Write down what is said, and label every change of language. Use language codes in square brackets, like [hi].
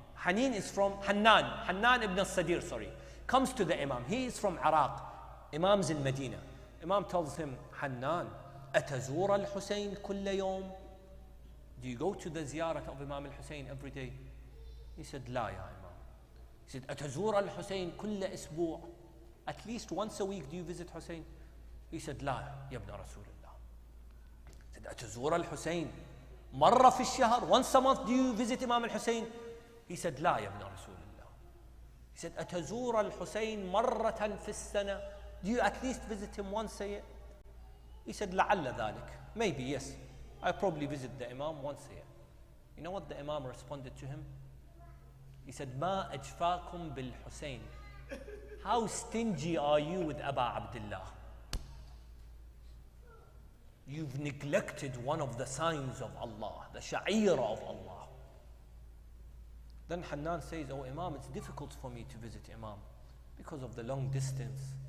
[en] Haneen is from Hannan ibn al-Sadir, comes to the Imam. He is from Iraq. Imam's in Medina. Imam tells him, Hannan, [ar] أتزور الحسين كل يوم? [en] Do you go to the ziyarat of Imam al-Hussein every day? He said, [ar] لا يا [en] Imam. He said, [ar] أتزور الحسين كل أسبوع? [en] At least once a week do you visit Hussein? He said, [ar] لا يا ابن رسول الله. He said, أتزور الحسين مرة في الشهر? [en] Once a month do you visit Imam al-Hussein? He said, [ar] لا يا ابن رسول الله. He said, أتزور الحسين مرة في السنة? [en] Do you at least visit him once a year? He said, [ar] لعل ذلك. [en] Maybe, yes. I probably visit the Imam once a year. You know what the Imam responded to him? He said, [ar] ما أجفاكم بالحسين. [en] How stingy are you with Aba Abdullah? You've neglected one of the signs of Allah, the sha'ira of Allah. Then Hannan says, oh Imam, it's difficult for me to visit Imam because of the long distance.